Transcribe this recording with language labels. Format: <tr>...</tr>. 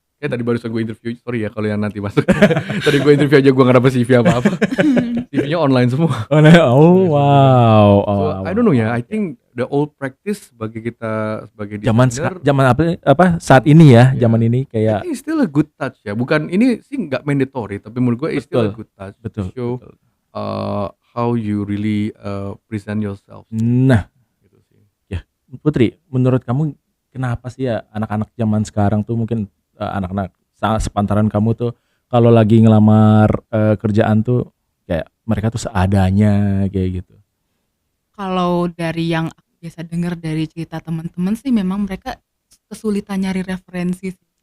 <id>Tadi barusan gue interview, sorry ya kalau yang nanti masuk. Tadi gue interview aja gue nggak dapet CV apa-apa. CV-nya online semua.</id> <en>Oh wow. So, I don't know ya. I think the old practice</en> <id>bagi kita sebagai designer. Zaman apa saat ini ya, zaman ini kayak.</id> <en>I think still a good touch ya.</en> <id>Bukan ini sih nggak mandatory, tapi menurut gue</id> <en>it's still a good touch.</en> <id>Betul.</id> <en>To show how you really present yourself.</en> <id>Nah, gitu sih. Ya Putri, menurut kamu kenapa sih ya anak-anak zaman sekarang tuh mungkin anak-anak sepantaran kamu tuh kalau lagi ngelamar kerjaan tuh kayak mereka tuh seadanya kayak gitu. Kalau dari yang aku biasa dengar dari cerita teman-teman sih memang mereka kesulitan nyari referensi sih.</id>